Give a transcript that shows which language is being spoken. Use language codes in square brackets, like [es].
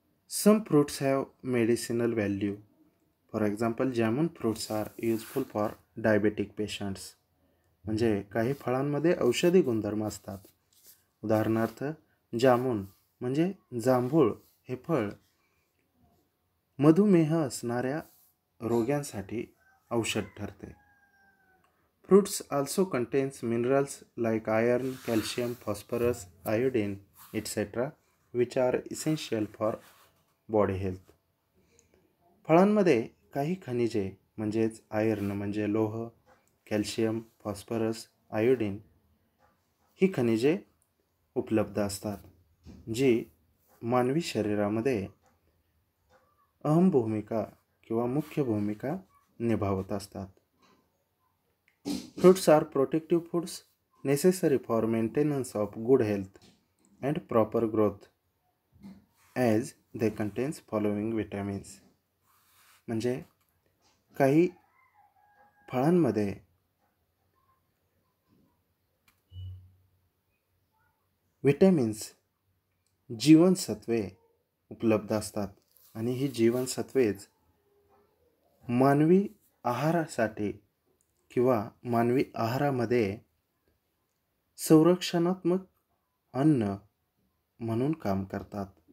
[en] Some fruits have medicinal value. For example jamun fruits are useful for diabetic patients. [mr] म्हणजे काही फळांमध्ये औषधी गुणधर्म असतात. उदाहरणार्थ जामून म्हणजे जांभूळ हे फळ मधुमेह असणाऱ्या रोग्यांसाठी औषध ठरते. [en] Fruits also contains minerals like iron, calcium, phosphorus, iodine etcetera which are essential for body health. [mr] फळांमध्ये काही खनिजे म्हणजेच आयर्न म्हणजे लोह, कॅल्शियम, फॉस्फरस, आयोडीन ही खनिजे उपलब्ध असतात, जी मानवी शरीरामध्ये अहम भूमिका किंवा मुख्य भूमिका निभावत असतात. [en] Fruits are protective foods necessary for maintenance of good health and proper growth as they contains following vitamins. [mr] म्हणजे काही फळांमध्ये विटॅमिन्स जीवनसत्वे उपलब्ध असतात, आणि ही जीवनसत्वेच मानवी आहारासाठी किंवा मानवी आहारामध्ये संरक्षणात्मक अन्न म्हणून काम करतात.